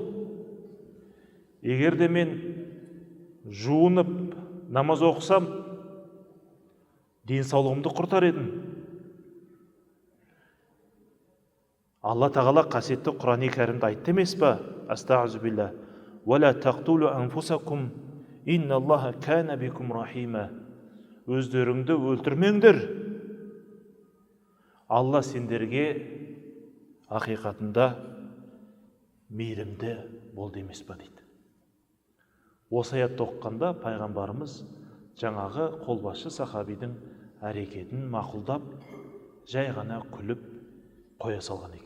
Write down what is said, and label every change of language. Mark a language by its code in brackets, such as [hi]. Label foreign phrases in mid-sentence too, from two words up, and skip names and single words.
[kk] Егер де мен жуынып намаз оқысам, денсаулығымды құртар едім. Алла тағала қасиетті Құран-ы Кәрімде айтты емес па? Астағфируллах. [ar] ولا تقتلوا أنفسكم إن الله كان بكم رحيما. [kk] Өздеріңді өлтірмеңдер. Алла сендерге ақиқатында мейірімді болды емес па дейді. Осы аятты оқығанда пайғамбарымыз жаңағы қолбасшы сахабидің әрекетін мақұлдап, жай ғана күліп қоя салған екен.